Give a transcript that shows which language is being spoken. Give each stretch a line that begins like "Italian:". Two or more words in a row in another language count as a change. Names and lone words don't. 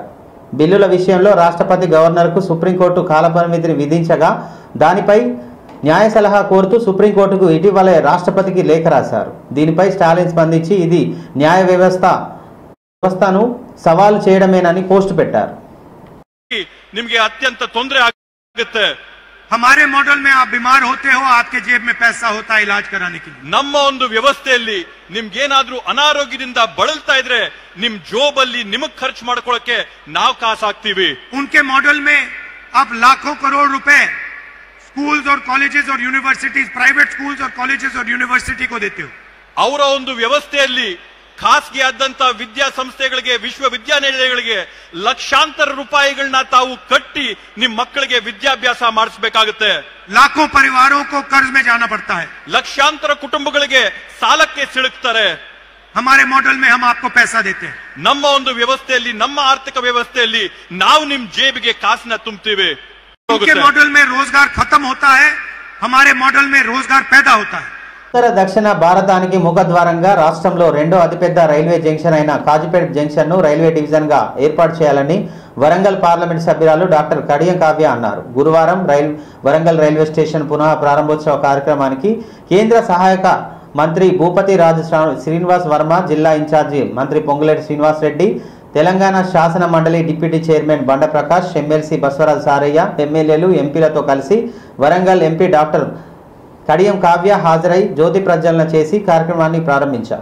Telugu: బిల్లుల విషయంలో రాష్ట్రపతి గవర్నర్కు సుప్రీంకోర్టు కాలపరిమితిని విధించగా దానిపై న్యాయ సలహా కోరుతూ సుప్రీంకోర్టుకు ఇటీవలే రాష్ట్రపతికి లేఖ రాశారు. దీనిపై స్టాలిన్ స్పందించి ఇది న్యాయ వ్యవస్థను సవాలు చేయడమేనని పోస్టు పెట్టారు.
Kannada: ನಿಮಗೆ ಅತ್ಯಂತ ತೊಂದರೆ ಆಗುತ್ತೆ.
Hindi: हमारे मॉडल में आप बीमार होते हो, आपके जेब में पैसा होता है इलाज कराने के लिए.
Kannada: ನಮ್ಮ ಒಂದು ವ್ಯವಸ್ಥೆಯಲ್ಲಿ ನಿಮ್ಗೇನಾದ್ರೂ ಅನಾರೋಗ್ಯದಿಂದ ಬಳಲ್ತಾ ಇದ್ರೆ ನಿಮ್ ಜೋಬಲ್ಲಿ ನಿಮಗ್ ಖರ್ಚು ಮಾಡ್ಕೊಳ್ಳಕ್ಕೆ ನಾವು ಕಾಸು ಹಾಕ್ತೀವಿ.
Hindi: उनके मॉडल में आप लाखों करोड़ रुपए स्कूल्स और कॉलेजेस और यूनिवर्सिटीज, प्राइवेट स्कूल्स और कॉलेजेस और यूनिवर्सिटी को देते हो.
Kannada: ಅವರ ಒಂದು ವ್ಯವಸ್ಥೆಯಲ್ಲಿ ಖಾಸಗಿ ಆದಂತ ವಿದ್ಯಾಸಂಸ್ಥೆಗಳಿಗೆ, ವಿಶ್ವವಿದ್ಯಾನಿಲಯಗಳಿಗೆ ಲಕ್ಷಾಂತರ ರೂಪಾಯಿಗಳನ್ನ ತಾವು ಕಟ್ಟಿ ನಿಮ್ಮ ಮಕ್ಕಳಿಗೆ ವಿದ್ಯಾಭ್ಯಾಸ ಮಾಡಿಸಬೇಕಾಗುತ್ತೆ.
Hindi: लाखों परिवारों को कर्ज में जाना पड़ता है.
Kannada: ಲಕ್ಷಾಂತರ ಕುಟುಂಬಗಳಿಗೆ ಸಾಲಕ್ಕೆ ಸಿಲುಕ್ತಾರೆ.
Hindi: हमारे मॉडल में हम आपको पैसा देते हैं.
Kannada: ನಮ್ಮ ಒಂದು ವ್ಯವಸ್ಥೆಯಲ್ಲಿ, ನಮ್ಮ ಆರ್ಥಿಕ ವ್ಯವಸ್ಥೆಯಲ್ಲಿ ನಾವು ನಿಮ್ ಜೇಬಿಗೆ ಕಾಸನ್ನ ತುಂಬುತ್ತೀವಿ.
Hindi: उनके मॉडल में रोजगार खत्म होता है, हमारे मॉडल में रोजगार पैदा होता है.
Telugu: ఉత్తర దక్షిణ భారతానికి ముఖద్వారంగా రాష్ట్రంలో రెండో అతిపెద్ద రైల్వే జంక్షన్ అయిన కాజీపేట జంక్షన్ను రైల్వే డివిజన్గా ఏర్పాటు చేయాలని వరంగల్ పార్లమెంట్ సభ్యురాలు డాక్టర్ కడియం కావ్య అన్నారు. గురువారం వరంగల్ రైల్వే స్టేషన్ పునః ప్రారంభోత్సవ కార్యక్రమానికి కేంద్ర సహాయక మంత్రి భూపతి రాజు శ్రీనివాస్ వర్మ, జిల్లా ఇన్ఛార్జి మంత్రి పొంగులేటి శ్రీనివాస్ రెడ్డి, తెలంగాణ శాసన మండలి డిప్యూటీ చైర్మన్ బండ ప్రకాష్, ఎమ్మెల్సీ బస్వరాజు సారయ్య, ఎమ్మెల్యేలు, ఎంపీలతో కలిసి వరంగల్ ఎంపీ డాక్టర్ కడియం కావ్య హాజరై జ్యోతి ప్రజ్వలన చేసి కార్యక్రమాన్ని ప్రారంభించారు.